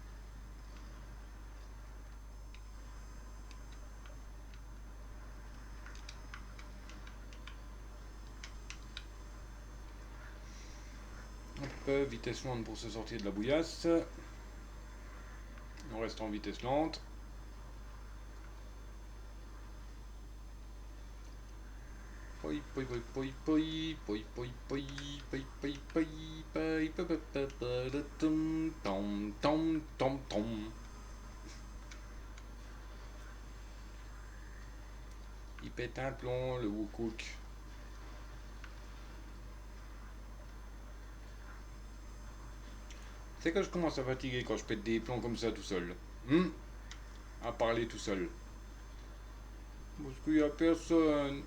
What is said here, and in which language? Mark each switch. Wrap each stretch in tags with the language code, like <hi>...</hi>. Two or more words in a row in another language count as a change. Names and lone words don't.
<fr>Hop, vitesse lente pour se sortir de la bouillasse. On reste en vitesse lente. Poi poi poi poi poi poi poi poi poi poi poi poi poi poi tom tom tom tom tom. Il pète un plomb, le Wookook. C'est que je commence à fatiguer quand je pète des plombs comme ça tout seul. À parler tout seul. Parce qu'il n'y a personne.</fr>